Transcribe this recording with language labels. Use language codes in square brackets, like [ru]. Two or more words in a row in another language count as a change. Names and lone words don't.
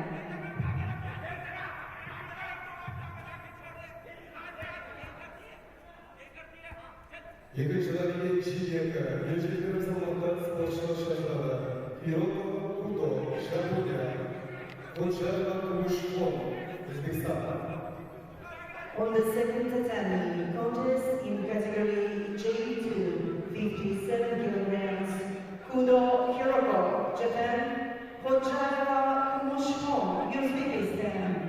[kk] Екінші татамиге Жекпе Жек Hall спортшылары Judo, Жапония, Өзбекстан. [en] On the second tatami, contest in category J2, 57 kilograms, Judo Hiroko, Japan, Uzbekistan.